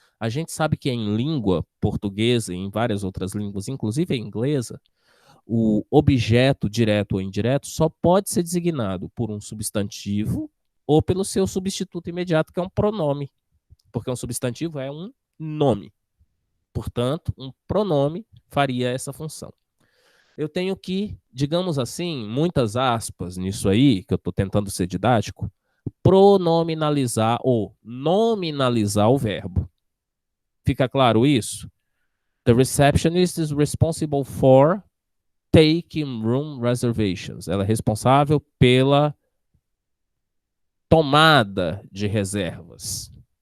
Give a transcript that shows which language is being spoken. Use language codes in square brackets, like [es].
[pt] A gente sabe que em língua portuguesa e em várias outras línguas, inclusive a inglesa, o objeto direto ou indireto só pode ser designado por um substantivo ou pelo seu substituto imediato, que é um pronome, porque um substantivo é um nome. Portanto, um pronome faria essa função. Eu tenho que, digamos assim, muitas aspas nisso aí, que eu estou tentando ser didático, pronominalizar ou nominalizar o verbo. Fica claro isso? [en] The receptionist is responsible for taking room reservations. [pt] Ela é responsável pela tomada de reservas.